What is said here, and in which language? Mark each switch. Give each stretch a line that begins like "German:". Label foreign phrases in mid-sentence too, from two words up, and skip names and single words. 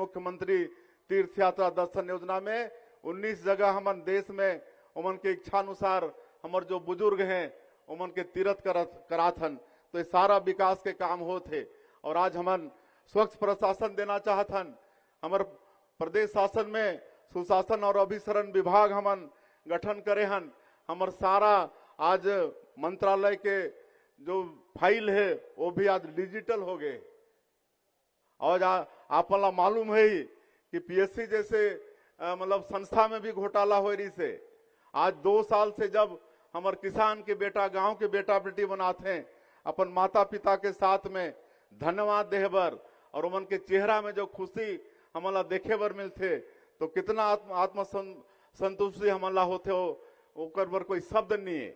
Chhattisgarhi: मुख्यमंत्री तीर्थ यात्रा दर्शन योजना में 19 जगह हमन देश में उमन के इच्छा अनुसार हमर जो बुजुर्ग हैं उमन के तीर्थ करात हन। तो ये सारा विकास के काम होते। और आज हमन स्वच्छ प्रशासन देना चाहत हन। हमर प्रदेश शासन में सुशासन और अभिसरण विभाग हमन गठन करे हन। हमर सारा आज मंत्रालय के जो फाइल है वो भी आज डिजिटल हो गए। और आपला मालूम है कि पीएससी जैसे मतलब संस्था में भी घोटाला हो रही से। आज 2 साल से जब हमार किसान के बेटा गांव के बेटा बेटी बनाते हैं अपन माता पिता के साथ में धन्यवाद देहबर और उमन के चेहरा में जो खुशी हमला देखे बर मिलते तो कितना आत्म संतुष्टि हमला होते हो ओकर बर कोई शब्द नहीं है।